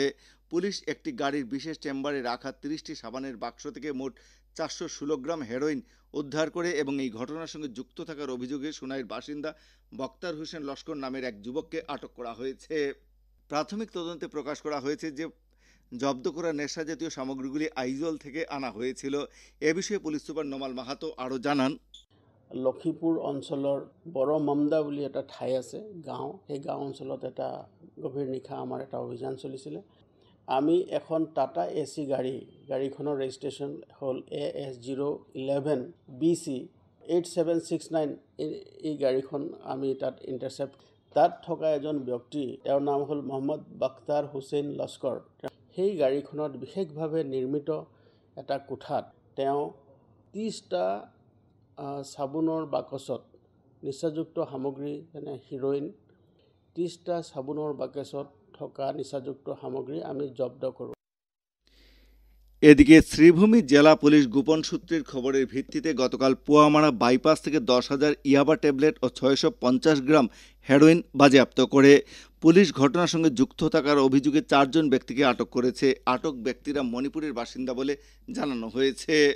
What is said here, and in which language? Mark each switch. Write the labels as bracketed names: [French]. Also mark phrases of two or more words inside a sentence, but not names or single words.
[Bangla] পুলিশ একটি গাড়ির বিশেষ চেম্বারে রাখা 30টি সাবানের বাক্স থেকে মোট 416 গ্রাম হেরোইন উদ্ধার করে এবং এই ঘটনার সঙ্গে যুক্ত থাকার অভিযোগে সোনাইয়ের বাসিন্দা বক্তার হোসেন লস্কর নামের এক যুবককে আটক করা হয়েছে। প্রাথমিক তদন্তে প্রকাশ করা হয়েছে যে জব্দ করা নেশাজাতীয় সামগ্রীগুলি আইজল থেকে আনা হয়েছিল। এ বিষয়ে পুলিশ সুপার নমাল মাহাতো আরও জানান। [Assamese] লক্ষীপুৰ অঞ্চলৰ বড় মামদা বুলি এটা ঠাই আছে, গাঁও। সেই গাঁও অঞ্চলত এটা গভীৰ নিশা আমাৰ এটা অভিযান চলিছিলে। আমি এখন টাটা এচি গাড়ীখনৰ ৰেজিষ্ট্ৰেশ্যন হ'ল AS011 BC 8769। এই গাড়ীখন আমি তাত ইণ্টাৰচেপ্ট, তাত থকা এজন ব্যক্তি, তেওঁৰ নাম হ'ল মহম্মদ বক্তাৰ হোসেন লস্কৰ। সেই গাড়ীখনত বিশেষভাৱে নিৰ্মিত এটা কোঠাত তেওঁ 30টা চাবোনৰ বাকচত নিচাযুক্ত সামগ্ৰী যেনে হিৰ'ইন, 30টা চাবোনৰ বাকচত থকা নিচাযুক্ত সামগ্ৰী আমি জব্দ কৰোঁ। [Bangla] এদিকে শ্রীভূমি জেলা পুলিশ গোপন সূত্রের খবরের ভিত্তিতে গতকাল পোয়ামারা বাইপাস থেকে 10,000 ইয়াবা ট্যাবলেট ও 650 গ্রাম হেরোইন বাজেয়াপ্ত করে। পুলিশ ঘটনার সঙ্গে যুক্ত থাকার অভিযোগে 4 জন ব্যক্তিকে আটক করেছে। আটক ব্যক্তিরা মণিপুরের বাসিন্দা বলে জানানো হয়েছে।